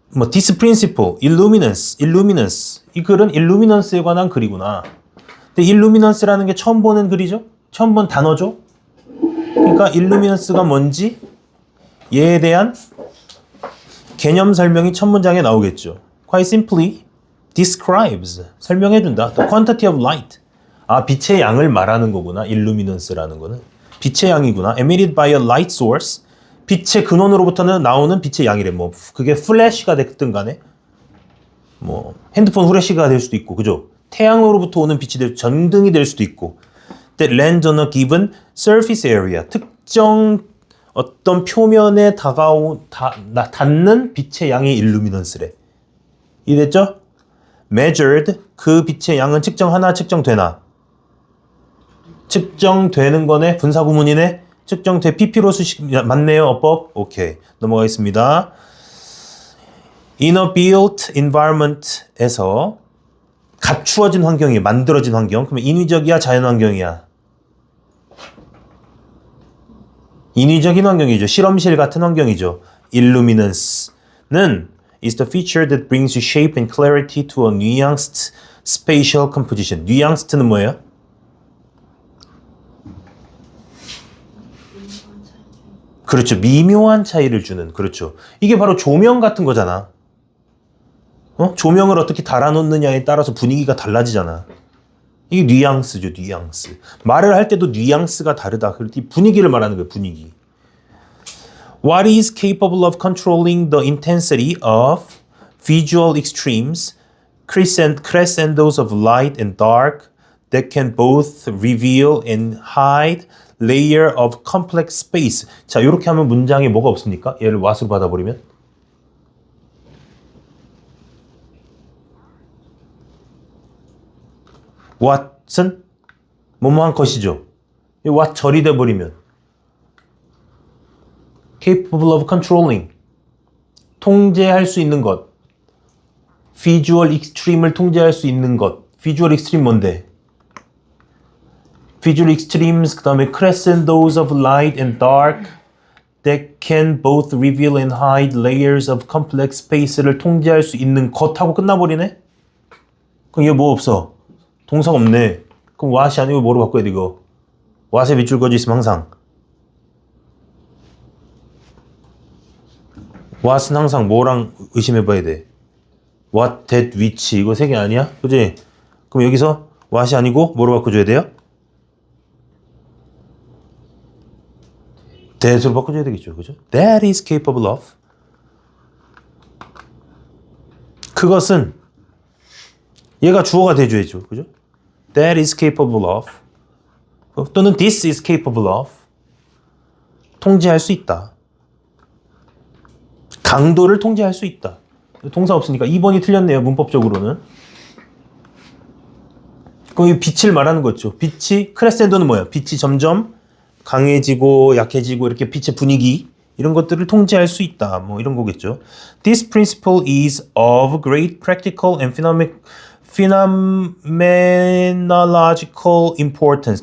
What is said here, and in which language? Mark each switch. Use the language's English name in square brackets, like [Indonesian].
[English] this principle, illuminance. [Korean] 이 글은 illuminance에 관한 글이구나. 근데 illuminance라는 게 처음 보는 글이죠? 처음 본 단어죠? 그러니까 illuminance가 뭔지 얘에 대한 개념 설명이 첫 문장에 나오겠죠. [English] Quite simply describes, [Korean] 설명해준다. [English] The quantity of light. [Korean] 아, 빛의 양을 말하는 거구나. illuminance라는 거는. 빛의 양이구나. [English] emitted by a light source. [Korean] 빛의 근원으로부터는 나오는 빛의 양이래. 뭐 그게 플래시가 됐든 간에 뭐 핸드폰 후레쉬가 될 수도 있고, 그죠? 태양으로부터 오는 빛이 전등이 될 수도 있고. [English] That lands on a given surface area. [Korean] 특정 어떤 표면에 닿는 빛의 양이 illuminance래. 이해됐죠? [English] measured, [Korean] 그 빛의 양은 측정하나 측정되나. 측정되는 거네. 분사구문이네. 측정돼. pp로 수식 맞네요. 어법. 오케이. 넘어가겠습니다. [English] In a built environment [Korean] 에서 갖추어진 환경이 만들어진 환경. 그러면 인위적이야, 자연환경이야? 인위적인 환경이죠. 실험실 같은 환경이죠. [English] Illuminance [Korean] 는 [English] is the feature that brings you shape and clarity to a nuanced spatial composition. [Korean] nuanced는 뭐예요? 그렇죠. 미묘한 차이를 주는. 그렇죠. 이게 바로 조명 같은 거잖아. 조명을 어떻게 달아놓느냐에 따라서 분위기가 달라지잖아. 이게 뉘앙스죠, 뉘앙스. 말을 할 때도 뉘앙스가 다르다. 이 분위기를 말하는 거예요, 분위기. [English] What is capable of controlling the intensity of visual extremes, crescendos of light and dark that can both reveal and hide layer of complex space. [Korean] 자, 이렇게 하면 문장에 뭐가 없습니까? 얘를 what으로 받아버리면? what은 뭐뭐한 것이죠. 이 what 절이 돼버리면 [English] capable of controlling, [Korean] 통제할 수 있는 것. [English] visual extreme을 [Korean] 통제할 수 있는 것. [English] visual extreme 뭔데? visual extremes, 그 다음에 crescendos of light and dark that can both reveal and hide layers of complex space를 [Korean] 통제할 수 있는 것하고 끝나버리네? 그럼 얘 뭐 없어? 동사가 없네. 그럼 what이 아니고 뭐로 바꿔야 돼, 이거? what에 밑줄 그어져 있으면 항상. what은 항상 뭐랑 의심해봐야 돼? what, that, which. 이거 세 개 아니야? 그지? 그럼 여기서 what이 아니고 뭐로 바꿔줘야 돼요? that으로 바꿔줘야 되겠죠. 그죠? [English] That is capable of. [Korean] 그것은 얘가 주어가 돼줘야죠. 그죠? [English] That is capable of. 또는 this is capable of. [Korean] 통제할 수 있다. 강도를 통제할 수 있다. 동사 없으니까 2번이 틀렸네요. 문법적으로는. 그럼 이 빛을 말하는 거죠. 빛이, 크레센도는 뭐예요? 빛이 점점 강해지고 약해지고 이렇게 빛의 분위기 이런 것들을 통제할 수 있다. 뭐 이런 거겠죠. [English] This principle is of great practical and phenomenological importance.